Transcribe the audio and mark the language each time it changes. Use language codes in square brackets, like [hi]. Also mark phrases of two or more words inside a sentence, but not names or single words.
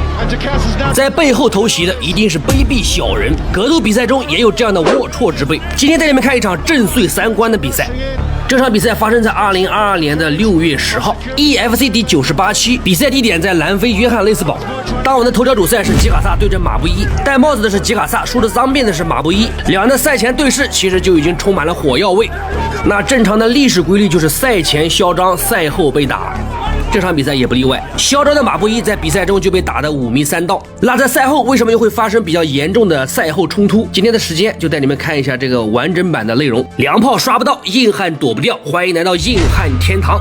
[zh] 在背後偷襲的一定是卑鄙小人。格鬥比赛中也有這樣的齷齪之輩。今天帶你們看一場震碎三觀的比賽。這場比賽發生在2022年的6月10號 ，EFC 第98期，比賽地點在南非約翰内斯堡。當晚的头条主賽是吉卡薩对阵马布伊，戴帽子的是吉卡薩，梳着脏辫的是马布伊。两人的赛前对视其實就已經充滿了火藥味。那正常的歷史規律就是賽前囂張，賽後被打。這場比賽也不例外，囂張的馬布伊在比賽中就被打得5迷3道。那在賽後為什麼又會發生比較嚴重的賽後衝突？今天的時間就帶你們看一下這個完整版的內容。涼炮刷不到，硬漢躲不掉，歡迎來到硬漢天堂。